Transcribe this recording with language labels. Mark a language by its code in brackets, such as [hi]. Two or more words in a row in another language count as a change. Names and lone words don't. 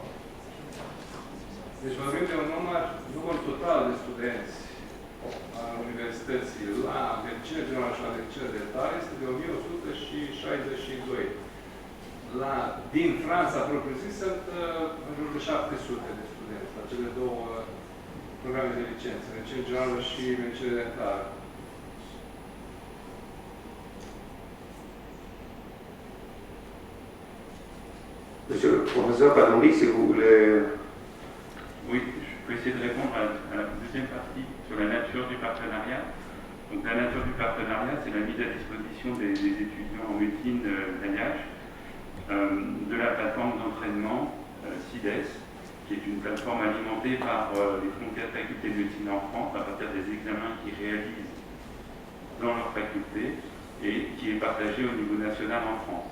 [ro] Deci vorbim de un număr total de studenți a universității la medicina generală și la medicina dentară este de 1162. Din Franța, propriu-zis, sunt în jur de 700 de studenți la cele două programe de licență, medicină generală și medicină dentară. [fr] Monsieur le professeur Palombi, si vous voulez... Oui, je peux essayer de répondre à la deuxième partie sur la nature du partenariat. Donc la nature du partenariat, c'est la mise à disposition des étudiants en médecine d'AIH de la plateforme d'entraînement CIDES, qui est une plateforme alimentée par les frontières de facultés de médecine en France à partir des examens qu'ils réalisent dans leur faculté et qui est partagée au niveau national en France.